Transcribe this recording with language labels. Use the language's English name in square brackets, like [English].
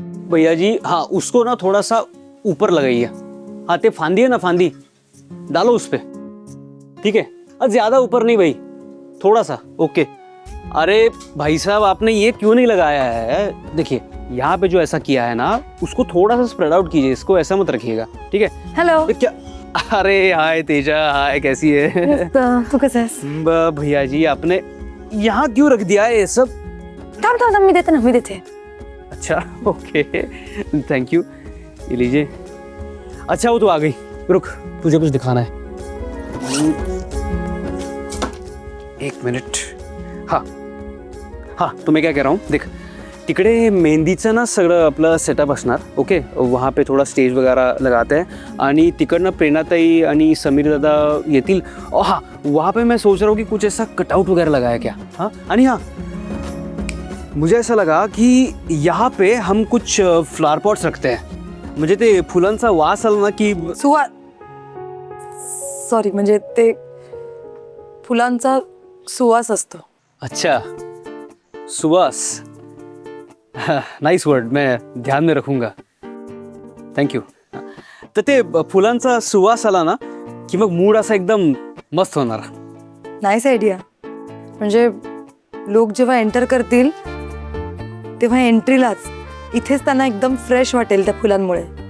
[Hindi] भैया जी, हाँ उसको ना थोड़ा सा ऊपर लगाइए. हाँ ते फांदी है ना, फांदी डालो उस पे. ठीक है, ज्यादा ऊपर नहीं भाई, थोड़ा सा. ओके. अरे भाई साहब, आपने ये क्यों नहीं लगाया है? देखिए यहाँ पे जो ऐसा किया है ना, उसको थोड़ा सा स्प्रेड आउट कीजिए. इसको ऐसा मत रखिएगा. ठीक है. [English] Hello. [Hindi] क्या? अरे हाय तेजा, हाय कैसी है? [Marathi] तू कसं आहेस? [Hindi] भैया जी, आपने यहाँ क्यों रख दिया है ये सब? [Marathi] थांब मी देते. [Hindi] अच्छा ओके, थैंक यू. ये लीजिए. अच्छा वो तो आ गई. रुक, तुझे कुछ दिखाना है. एक मिनिट. हाँ हाँ, तो मैं क्या कह रहा हूँ, देख तिकडे मेहंदीचं ना सगळं आपलं सेटअप असणार. ओके, वहाँ पे थोड़ा स्टेज वगैरह लगाते हैं आणि तिकडनं प्रेरणाताई आणि समीर दादा येतील. हाँ, वहाँ पे मैं सोच रहा हूँ कि कुछ ऐसा कटआउट वगैरह लगाया क्या. हाँ, आणि हाँ मुझे ऐसा लगा कि यहाँ पे हम कुछ फ्लावर पॉट्स रखते हैं. [Marathi] म्हणजे ते फुलांचा वास आला ना की सॉरी, म्हणजे ते फुलांचा सुवास असतो. [Hindi] अच्छा, सुवास. नाइस वर्ड, मैं ध्यान में रखूंगा. [English] Thank you. [Marathi] तर ते फुलांचा सुवास आला ना की मग मूड असा एकदम मस्त होणार. [English] Nice idea. [Marathi] म्हणजे लोक जेव्हा एंटर करतील तेव्हा एंट्रीलाच इथेच त्यांना एकदम फ्रेश वाटेल त्या फुलांमुळे.